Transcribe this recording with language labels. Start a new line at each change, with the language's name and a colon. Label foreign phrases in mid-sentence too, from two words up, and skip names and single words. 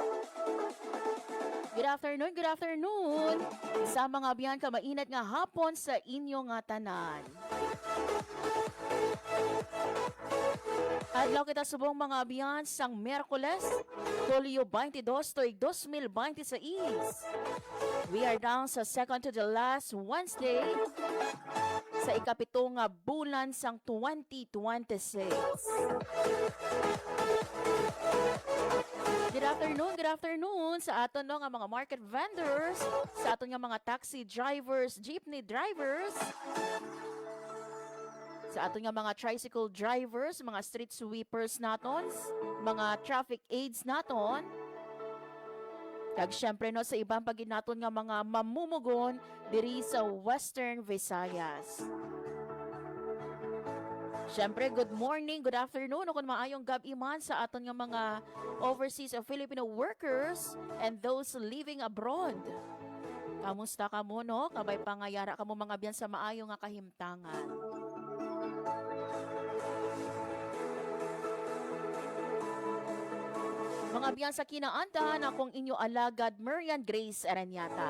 English: Good afternoon.
Hiligaynon: Sa mga biyan ka mainat nga hapon sa inyo nga tanan. Adlaw kita subong mga biyan sang Miyerkules, Hulyo 22, tuig 2026.
English: We are down sa second to the last Wednesday
Hiligaynon: sa ikapito nga bulan sang 2026.
English: Good afternoon
Hiligaynon: sa aton nga mga
English: market vendors,
Hiligaynon: sa aton nga mga
English: taxi drivers, jeepney drivers,
Hiligaynon: sa aton nga mga
English: tricycle drivers,
Hiligaynon: mga
English: street sweepers
Hiligaynon: naton, mga
English: traffic aids
Hiligaynon: naton, kag syempre no sa ibang pagid naton nga mga mamumugon diri sa Western Visayas. Syempre,
English: good morning, good afternoon,
Hiligaynon: o kung maayong gabi man sa aton nga mga
English: overseas of Filipino workers and those living abroad.
Hiligaynon: Kamusta ka mo, no? Kabay pangayara ka mo mga biyan sa maayong nga kahimtangan. Mga biyan sa kinaantahan akong inyo alagad Marian Grace Aranyata.